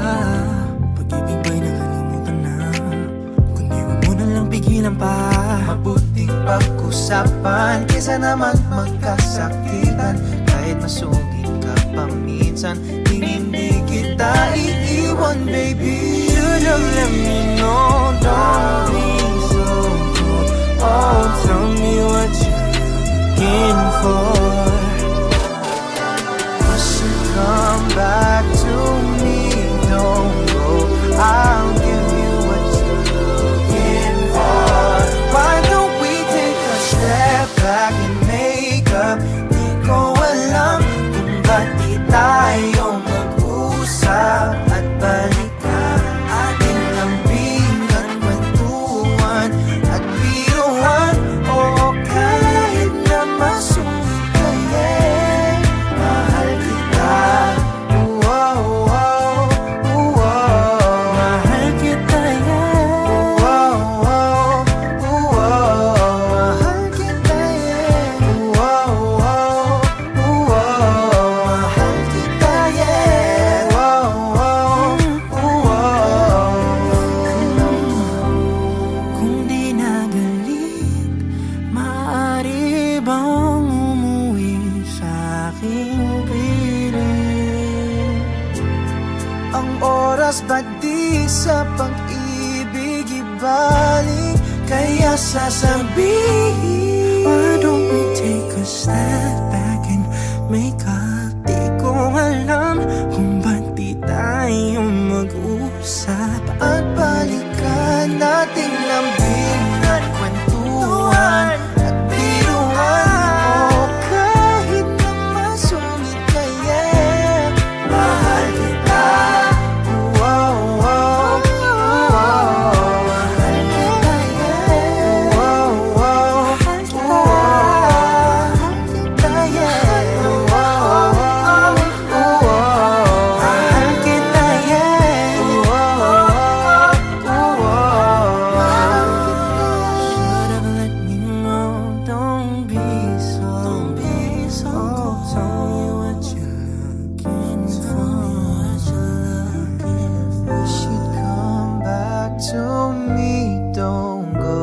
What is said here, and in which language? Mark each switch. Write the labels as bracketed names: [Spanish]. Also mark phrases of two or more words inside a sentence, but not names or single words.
[Filipino] Pag-ibig ba'y nakalimutan na? Kundi huwag mo na lang pigilan pa. Mabuting pag-usapan kesa naman magkasakitan. Kahit masugid ka pa minsan, hindi kita iiwan, baby. [English] Should have let me know, don't be so cold. Oh, tell me what you're looking for. You should come back to me, don't go. I'll give you what you're looking for. Why don't we take a step back and make up? [Filipino] Di ko alam kung ba't di tayo mag-usap at balikan ating lambing at kwentuhan at biruan. O kahit na masungit ka, yeah, mahal kita. Mahal kita, yeah. Mahal kita, yeah. Mahal kita, yeah. Kung di nagaling, maaari bang umuwi sa aking piling? Ang oras ba di sa pag-ibig ibalik? Kaya sasabihin, [English] why don't we take a step back and make up? [Filipino] Di ko alam kung ba't di tayo mag-usap at balikan nating lambing at kwentuhan at biruan. O kahit na masungit ka, yeah, mahal kita. Mahal kita, yeah. Mahal kita, yeah. Mahal kita, yeah. [English] Should have let me know, don't be so cold. Tell me what you're looking for. You should come back to me, don't go.